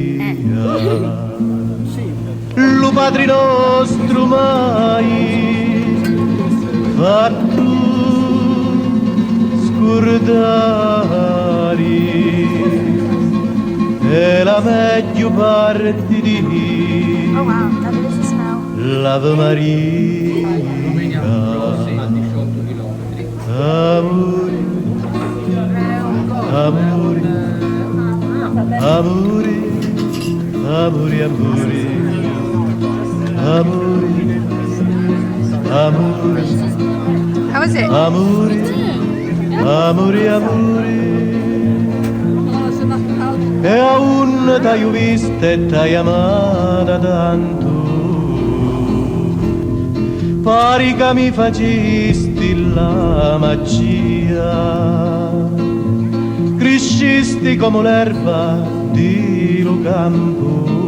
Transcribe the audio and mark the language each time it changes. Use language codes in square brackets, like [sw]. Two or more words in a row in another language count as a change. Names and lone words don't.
[scn] Lo padre nostro mai fatto scordare è la meglio parte di l'Ave Maria amori, amori, amori, amori, amori, amori, amori. [en] How was it? [scn] Amori, amori, amori. E aún t'hai vista e t'hai amata tanto. Pari che mi facisti la magia. Crescisti come l'erba di lo campo.